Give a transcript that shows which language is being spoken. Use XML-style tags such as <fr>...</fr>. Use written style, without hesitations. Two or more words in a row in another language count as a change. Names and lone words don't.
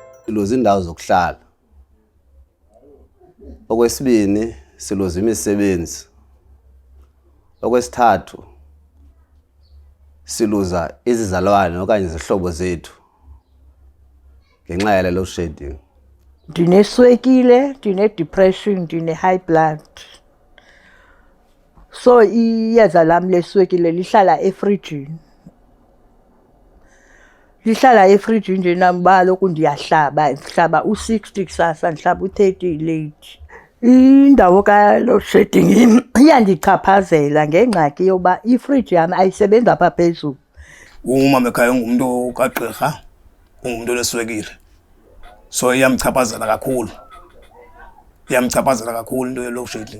<xh>siluza indawo zokuhlala. Okwesibini siluza imisebenzi. Okwesithathu siluza izizalwane okanye izihlobo zethu ngenxa yale loadshedding. Ndineswekile, ndine-depression, ndine-high blood. So iyeza lami leswekile lihlala efrijini. Lihlala efrijini nje nambalo kundiyahlaba, ndihlaba u-60 kusasa, ndihlaba u-30 late. Indawo ka-loadshedding iyandichaphazela ngengxaki yoba ifriji yami ayisebenzi apha phezulu. Umama ekhaya ngumuntu kagqirha, ungumuntu oneswekile. So iyamchaphazela kakhulu. Iyamchaphazela kakhulu into ye-loadshedding.</xh>